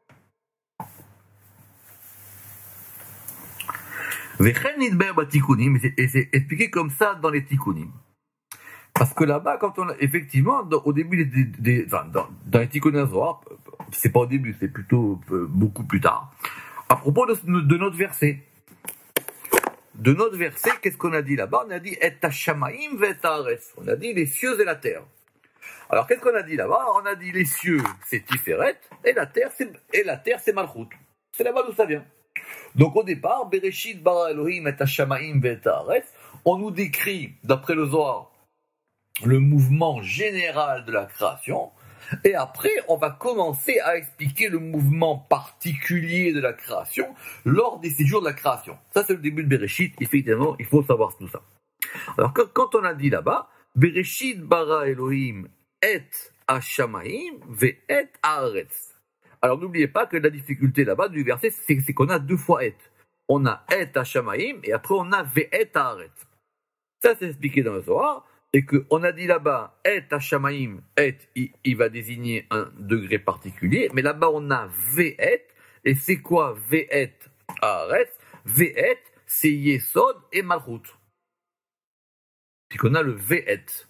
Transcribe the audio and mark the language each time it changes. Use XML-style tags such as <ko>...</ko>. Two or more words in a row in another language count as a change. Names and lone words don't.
<he>וכן נדבר בתיקונים,</he> <fr>et c'est expliqué comme ça dans les Tikunim. Parce que là-bas, quand on a, effectivement, au début dans les Tikkunim Zohar, c'est pas au début, c'est plutôt beaucoup plus tard. À propos de notre verset. De notre verset, qu'est-ce qu'on a dit là-bas? On a dit</fr> <he>את השמים ואת הארץ.</he> <fr>On a dit les cieux et la terre. Alors qu'est-ce qu'on a dit là-bas? On a dit les cieux, c'est Tiferet, et la terre, c'est Malchut. C'est là-bas d'où ça vient. Donc au départ,</fr> <he>בראשית ברא אלהים את השמים ואת הארץ,</he> <fr>on nous décrit, d'après le Zohar, le mouvement général de la création, et après on va commencer à expliquer le mouvement particulier de la création lors des séjours de la création. Ça c'est le début de Bereshit, effectivement, il faut savoir tout ça. Alors quand on a dit là-bas,</fr> <he>בראשית ברא אלהים את השמים ואת הארץ.</he> <fr>Alors n'oubliez pas que la difficulté là-bas du verset, c'est qu'on a deux fois et. On a</fr> <he>את השמים</he> <fr>et après on a</fr> <he>ואת הארץ.</he> <fr>Ça c'est expliqué dans le Zohar. Et qu'on a dit là-bas,</fr> <he>את השמים,</he> <fr>et, il va désigner un degré particulier, mais là-bas on a ve'et, et c'est quoi</fr> <he>ואת הארץ, ואת,</he> <fr>c'est Yesod et Malchut. Puis qu'on a le Ve'et.</fr>